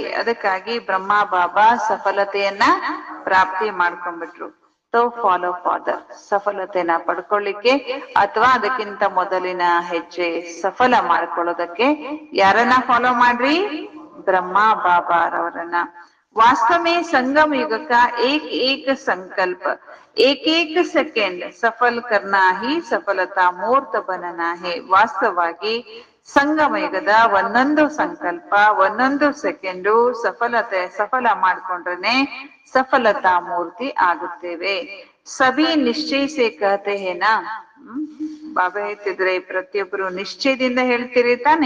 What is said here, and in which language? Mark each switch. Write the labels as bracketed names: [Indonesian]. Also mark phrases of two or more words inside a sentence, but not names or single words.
[Kannada] ಅದಕ್ಕಾಗಿ ಬ್ರಹ್ಮ ಬಾಬಾ ಸಫಲತೆಯನ್ನ ಪ್ರಾಪ್ತಿ ಮಾಡ್ಕೊಂಡ್ಬಿಟ್ರು. ತೋ [English] follow father, [Kannada] ಸಫಲತೆನ ಪಡ್ಕೊಳ್ಳಿಕ್ಕೆ ಅಥವಾ ಅದಕ್ಕಿಂತ ಮೊದಲಿನ ಹೆಜ್ಜೆ ಸಫಲ ಮಾಡ್ಕೊಳ್ಳೋದಕ್ಕೆ ಯಾರನ್ನ ಫಾಲೋ ಮಾಡ್ರಿ? ಬ್ರಹ್ಮ ಬಾಬಾರವರನ್ನ. [Hindi] वास्तव में संगम युग का एक एक संकल्प, एक एक सेकेंड सफल करना ही सफलता मूर्त बनना है. [Kannada] ವಾಸ್ತವವಾಗಿ ಸಂಗಮ ಯುಗದ ಒಂದೊಂದು ಸಂಕಲ್ಪ, ಒಂದೊಂದು ಸೆಕೆಂಡು ಸಫಲ ಮಾಡ್ಕೊಂಡ್ರೆ ಸಫಲತಾ ಮೂರ್ತಿ ಆಗುತ್ತೇವೆ. [Hindi] सभी निश्चय से कहते हैं ना. [Kannada] ಬಾಬಾ ಹೇಳ್ತಿದ್ರೆ ಪ್ರತಿಯೊಬ್ರು ನಿಶ್ಚಯದಿಂದ ಹೇಳ್ತೀರಿ ತಾನೆ.